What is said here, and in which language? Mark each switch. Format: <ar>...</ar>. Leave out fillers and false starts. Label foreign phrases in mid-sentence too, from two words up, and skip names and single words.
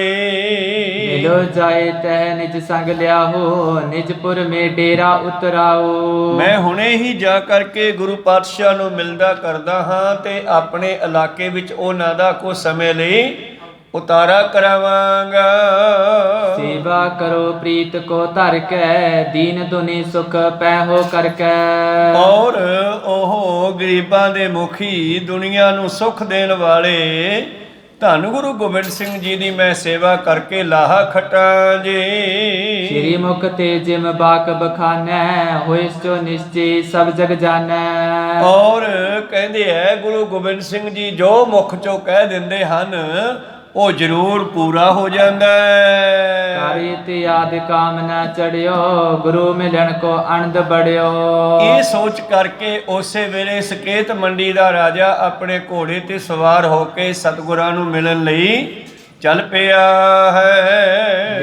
<bra>ਮਿਲੋ ਜਾਏ ਤਹਿ ਨਿਜ ਸੰਗ ਲਿਆਹੋ ਨਿਜਪੁਰ ਮੇ ਡੇਰਾ ਉਤਰਾਓ।</bra> <pa>ਮੈਂ ਹੁਣੇ ਹੀ ਜਾ ਕਰਕੇ ਗੁਰੂ ਪਾਤਸ਼ਾਹ ਨੂੰ ਮਿਲਦਾ ਕਰਦਾ ਹਾਂ ਤੇ ਆਪਣੇ ਇਲਾਕੇ ਵਿੱਚ ਉਹਨਾਂ ਦਾ ਕੁਝ ਸਮੇਂ ਲਈ ਉਤਾਰਾ ਕਰਾਵਾਂਗਾ।</pa> <bra>सेवा करो प्रीत को धर कै, दीन दुनी सुख पैहो कर कै।</bra> <pa>ਔਰ ਉਹ ਗਰੀਬਾਂ ਦੇ ਮੁਖੀ, ਦੁਨੀਆ ਨੂੰ ਸੁਖ ਦੇਣ ਵਾਲੇ ਧੰਨ ਗੁਰੂ ਗੋਬਿੰਦ ਸਿੰਘ ਜੀ ਦੀ ਮੈਂ ਸੇਵਾ ਕਰਕੇ ਲਾਹਾ ਖਟਾਂ ਜੀ।</pa> <bra>श्री मुख ते जिम बाक बखानै, होए सो निश्चय सब जग जानै।</bra> <pa>ਔਰ ਕਹਿੰਦੇ ਹੈ ਗੁਰੂ ਗੋਬਿੰਦ ਸਿੰਘ ਜੀ ਜੋ ਮੁਖ ਚੋਂ ਕਹਿ ਦਿੰਦੇ ਹਨ ਉਹ ਜ਼ਰੂਰ ਪੂਰਾ ਹੋ ਜਾਂਦਾ ਹੈ।</pa> <bra>ਕਾਰਿਤ ਆਦ ਕਾਮ ਨਾ ਚੜਿਓ, ਗੁਰੂ ਮਿਲਣ ਕੋ ਅਨੰਦ ਬੜਿਓ।</bra> <pa>ਇਹ ਸੋਚ ਕਰਕੇ ਉਸੇ ਵੇਲੇ ਸਕੇਤ ਮੰਡੀ ਦਾ ਰਾਜਾ ਆਪਣੇ ਘੋੜੇ ਤੇ ਸਵਾਰ ਹੋ ਕੇ ਸਤਿਗੁਰਾਂ ਨੂੰ ਮਿਲਣ ਲਈ ਚੱਲ ਪਿਆ ਹੈ।</pa>